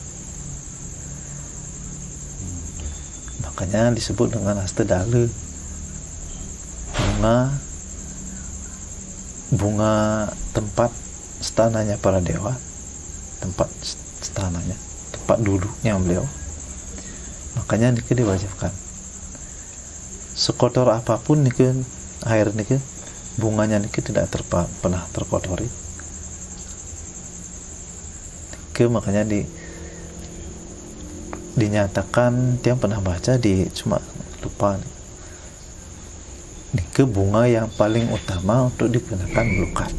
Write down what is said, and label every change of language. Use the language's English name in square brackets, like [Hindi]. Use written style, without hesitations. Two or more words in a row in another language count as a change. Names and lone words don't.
[Indonesian] Makanya disebut dengan Astadale, bunga tempat stananya para dewa, tempat stananya, tempat duduknya beliau. Makanya niki diwajibkan. Sekotor apapun niki air niki, bunganya niki tidak pernah terkotori. Niki makanya dinyatakan, tiang pernah baca di cuma lupa. Niki bunga yang paling utama untuk digunakan melukat.